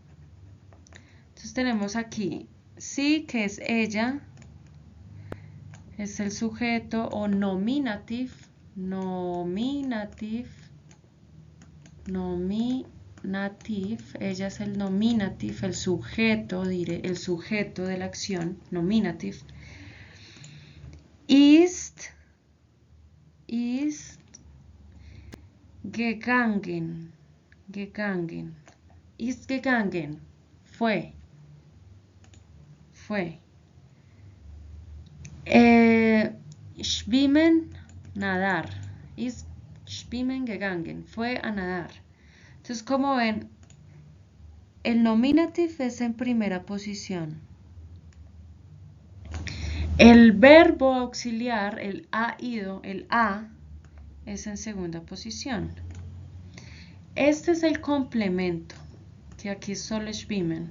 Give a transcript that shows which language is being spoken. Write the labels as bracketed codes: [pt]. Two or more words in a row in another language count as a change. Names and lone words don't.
[es] Entonces tenemos aquí sí, que es ella. es el sujeto o nominative, ella es el nominative, el sujeto, diré, el sujeto de la acción, nominative. [de] Ist gegangen, ist gegangen, fue. Schwimmen, nadar. Ist schwimmen gegangen, [es] fue a nadar. Entonces, como ven, el nominative es en primera posición. El verbo auxiliar, el ha ido, el a, es en segunda posición. Este es el complemento, que aquí es solo schwimmen.